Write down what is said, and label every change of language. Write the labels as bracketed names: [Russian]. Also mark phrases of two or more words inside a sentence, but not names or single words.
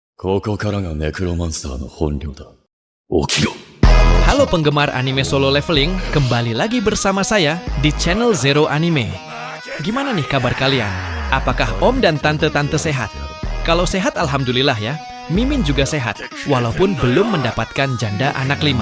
[Japanese] ここからがネクロマンスターの本領だ。起きろ。 [Indonesian] Halo penggemar anime solo leveling, kembali lagi bersama saya di channel Zero Anime. Gimana nih kabar kalian? Apakah om dan tante-tante sehat? Kalau sehat alhamdulillah ya, Mimin juga sehat, walaupun belum mendapatkan janda anak 5.